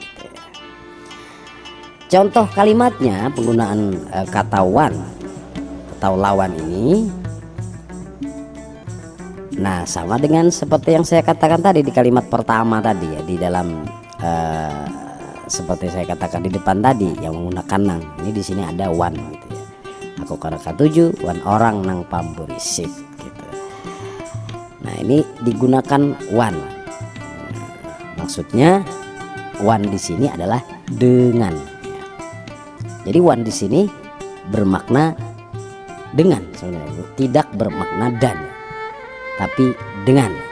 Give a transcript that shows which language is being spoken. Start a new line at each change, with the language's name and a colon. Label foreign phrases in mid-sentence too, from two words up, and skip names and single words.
Indonesian: Contoh kalimatnya penggunaan kata wan atau lawan ini. Nah, sama dengan seperti yang saya katakan tadi di kalimat pertama tadi ya, di dalam seperti saya katakan di depan tadi yang menggunakan nang. Ini di sini ada wan gitu ya.
Banjar: Aku kada katuju wan orang nang pamburisik gitu.
Indonesian: Nah, ini digunakan wan. Maksudnya wan di sini adalah dengan. Jadi wan di sini bermakna dengan sebenarnya, tidak bermakna dan, tapi dengan.